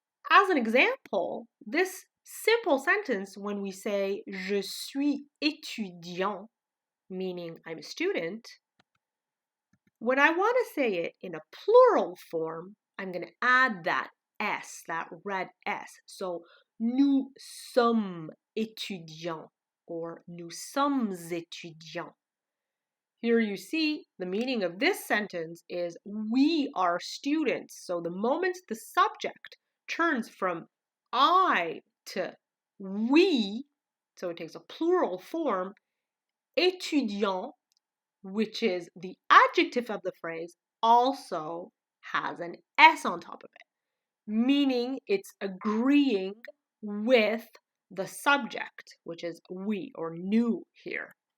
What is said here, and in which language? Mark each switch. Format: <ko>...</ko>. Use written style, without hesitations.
<en>As an example, this simple sentence when we say</en> <fr>je suis étudiant,</fr> <en>meaning I'm a student, when I want to say it in a plural form, I'm going to add that S, that red S.</en> <fr>So, nous sommes étudiants or nous sommes étudiants.</fr> <en>Here you see the meaning of this sentence is we are students. So the moment the subject turns from I to we, so it takes a plural form, étudiant, which is the adjective of the phrase, also has an S on top of it, meaning it's agreeing with the subject, which is we or nous here.</en>